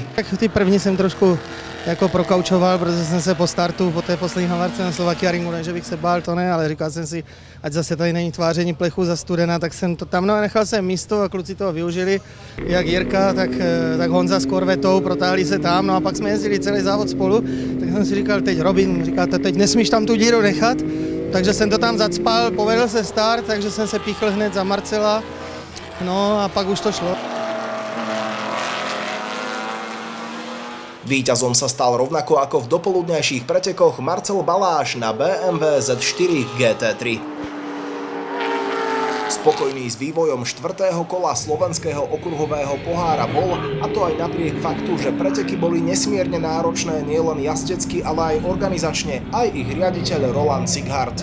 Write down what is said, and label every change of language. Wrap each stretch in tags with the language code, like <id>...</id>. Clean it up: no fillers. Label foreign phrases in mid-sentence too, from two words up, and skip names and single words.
<cs>Tak ty první jsem trošku jako prokaučoval, protože jsem se po startu, po té poslední havarce na Slovakia-ringu, ne, že bych se bál, to ne, ale říkal jsem si, ať zase tady není tváření plechu za studena, tak jsem to tam, no, nechal jsem místo a kluci toho využili, jak Jirka, tak Honza s Korvetou, protáhli se tam, no a pak jsme jezdili celý závod spolu, tak jsem si říkal, teď Robin, říkal, teď nesmíš tam tu díru nechat, takže jsem to tam zacpal, povedl se start, takže jsem se píchl hned za Marcela, no a pak už to šlo.</cs> <sk>Víťazom sa stal rovnako ako v dopoludňajších pretekoch Marcel Baláš na BMW Z4 GT3. Spokojný s vývojom 4. kola slovenského okruhového pohára bol, a to aj napriek faktu, že preteky boli nesmierne náročné nielen jazdecky, ale aj organizačne, aj ich riaditeľ Roland Sighart.</sk>